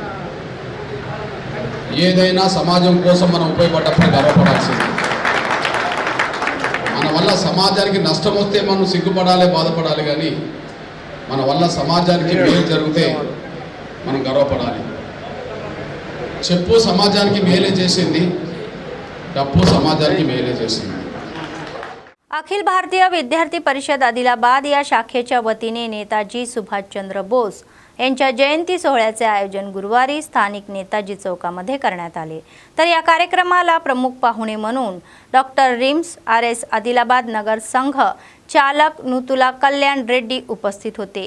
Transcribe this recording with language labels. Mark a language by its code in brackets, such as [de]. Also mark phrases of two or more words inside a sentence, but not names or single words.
[te] ఏదైనా సమాజం కోసం మనం ఉపయోగపడ్డప్పుడు గర్వపడాల్సింది. వల్ల సమాజానికి నష్టం వస్తే మనం సిగ్గుపడాలి, బాధపడాలి, కానీ మన వల్ల సమాజానికి మేలు జరిగితే మనం గర్వపడాలి. చెప్పు సమాజానికి మేలే చేసింది, డప్పు సమాజానికి మేలే చేసింది. [mr] अखिल भारतीय विद्यार्थी परिषद आदिलाबाद या शाखेच्या वतीने नेताजी सुभाषचंद्र बोस यांच्या जयंती सोहळ्याचे आयोजन गुरुवारी स्थानिक नेताजी चौकामध्ये करण्यात आले. तर या कार्यक्रमाला प्रमुख पाहुणे म्हणून डॉक्टर रिम्स RS आदिलाबाद नगर संघ चालक नुतुला कल्याण रेड्डी उपस्थित होते.